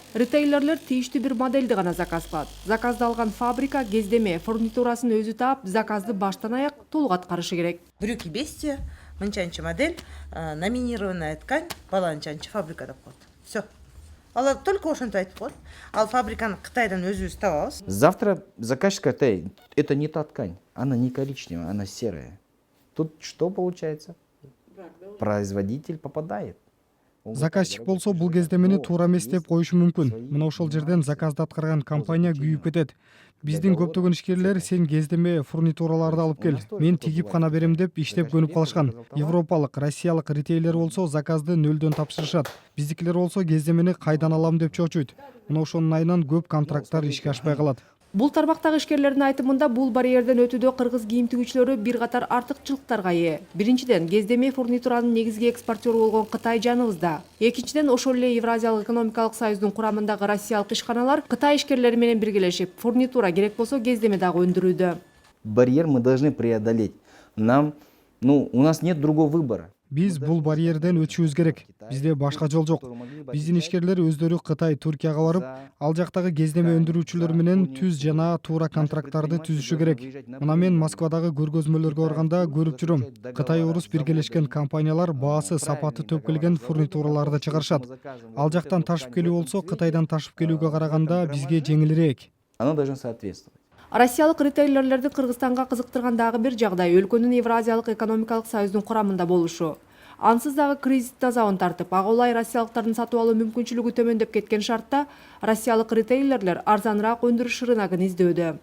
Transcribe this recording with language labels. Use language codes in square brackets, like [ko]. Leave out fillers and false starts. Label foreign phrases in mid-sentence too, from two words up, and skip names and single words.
[ky] Ритейлерлер тийиштүү бир модельди гана заказ кылат. Заказды алган фабрика кездеме фурнитурасын өзү таап, заказды баштан аяк толук аткарышы керек. [ru] Брюки Бести [ky] мынчанчы модель, [ru] номинированная ткань, [ky] баланчанчы фабрика деп коет. [ru] Все. [ky] Алар только ошентип айтып коет. Ал фабриканы Кытайдан өзүбүз табабыз. [ru] Завтра заказчик говорит: это не та ткань, она не коричневая, она серая. Тут что получается? Производитель попадает. [ky] заказчик болсо бул кездемени туура эмес деп коюшу мүмкүн. Мына ошол жерден заказды аткарган компания күйүп кетет. Биздин көптөгөн ишкерлер сен кездеме фурнитураларды алып кел, мен тигип гана берем деп иштеп көнүп калышкан. Европалык, россиялык ритейлер болсо заказды нөлдөн тапшырышат. Биздикилер болсо кездемени кайдан алам деп чочуйт. Мына ошонун айынан көп контракттар ишке ашпай калат. Бул тармактагы ишкерлердин айтымында бул барьерден өтүүдө кыргыз кийим тигүүчүлөрү бир катар артыкчылыктарга ээ. Биринчиден, кездеме фурнитуранын негизги экспортеру болгон Кытай жаныбызда. Экинчиден, ошол эле Евразиялык экономикалык союздун курамындагы россиялык ишканалар Кытай ишкерлери менен биргелешип, фурнитура керек болсо кездеме дагы өндүрүүдө. [ru] Барьер мы должны преодолеть. У нас нет другого выбора. [ky] Биз бул барьерден өтүшүбүз керек. Бизде башка жол жок. Биздин ишкерлер өздөрү Кытай, Туркияга барып, ал жактагы кездеме өндүрүүчүлөр менен түз жана туура контракттарды түзүшү керек. Мына мен Москвадагы көргөзмөлөргө барганда көрүп жүрөм. Кытай орус биргелешкен компаниялар баасы, сапаты төпкөлгөн фурнитураларды чыгарышат. Ал жактан ташып келүү болсо, Кытайдан ташып келүүгө караганда бизге жеңилирээк. [ru] Оно должно соответствовать. [ky] Россиялык ритейлерлерди Кыргызстанга кызыктырган дагы бир жагдай өлкөнүн Евразиялык экономикалык союздун курамында болушу. Ансыз дагы кризис тазабын тартып, ага улай россиялыктардын сатып алуу мүмкүнчүлүгү төмөндөп кеткен шартта россиялык ритейлерлер арзаныраак өндүрүш рыногун издөөдө.